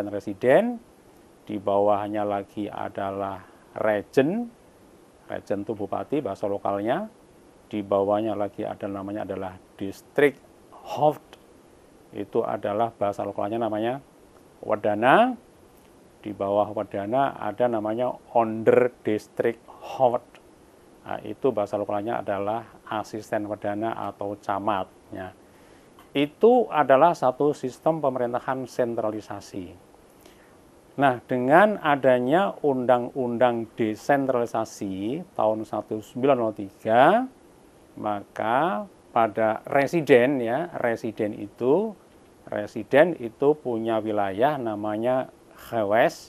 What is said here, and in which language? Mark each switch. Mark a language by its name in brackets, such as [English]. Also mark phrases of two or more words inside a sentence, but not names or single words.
[Indonesian] residen, di bawahnya lagi adalah regen itu bupati bahasa lokalnya, di bawahnya lagi ada namanya adalah [Dutch] distrik hoofd, [Indonesian] itu adalah bahasa lokalnya namanya Wadana, di bawah Wadana ada namanya [Dutch] onder distrik hoofd, [Indonesian] nah, itu bahasa lokalnya adalah asisten Wadana atau camatnya. Itu adalah satu sistem pemerintahan sentralisasi. Nah, dengan adanya Undang-Undang Desentralisasi tahun 1903, maka pada residen itu punya wilayah namanya Gewest.